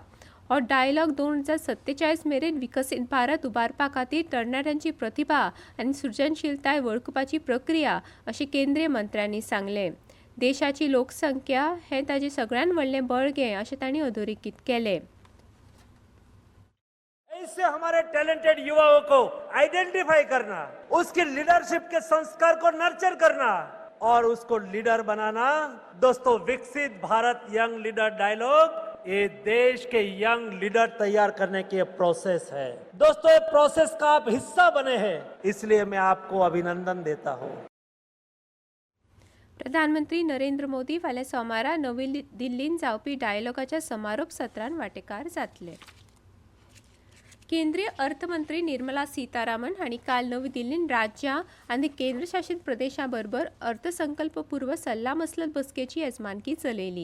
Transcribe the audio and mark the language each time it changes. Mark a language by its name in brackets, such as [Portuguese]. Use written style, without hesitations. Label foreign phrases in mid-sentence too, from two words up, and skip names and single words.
[Konkani] हो डायलॉग 2047 मेरेन विकसीत भारत उबारपा खातीर तरणाट्यांची प्रतिभा आनी सृजनशीलताय वळखुपाची प्रक्रिया अशें केंद्रीय मंत्र्यांनी सांगलें। देशाची लोकसंख्या हें ताजें सगळ्यान व्हडलें बळगें अशें तांणी अधोरेखित केलें। [Hindi] ऐसे हमारे टैलेंटेड युवाओं को आइडेंटिफाई करना, उसकी लीडरशिप के संस्कार को नर्चर करना और उसको लीडर बनाना। दोस्तों, विकसित भारत [English] young leader [Hindi] डायलॉग ये देश के यंग लीडर तैयार करने की प्रोसेस है। दोस्तों, ये प्रोसेस का आप हिस्सा बने हैं, इसलिए मैं आपको अभिनंदन देता हूं। [Konkani] प्रधानमंत्री नरेंद्र मोदी फाल्यां सोमारा नवी दिल्लींत जावपी डायलॉगाच्या समारोप सत्रांत वांटेकार जातले। केंद्रीय अर्थमंत्री निर्मला सीतारामन हांणी काल नवी दिल्लींत राज्यां आनी केंद्रशासीत प्रदेशां बरोबर अर्थसंकल्प पूर्व सल्लामसलत बसकेची येजमानकी चलयली।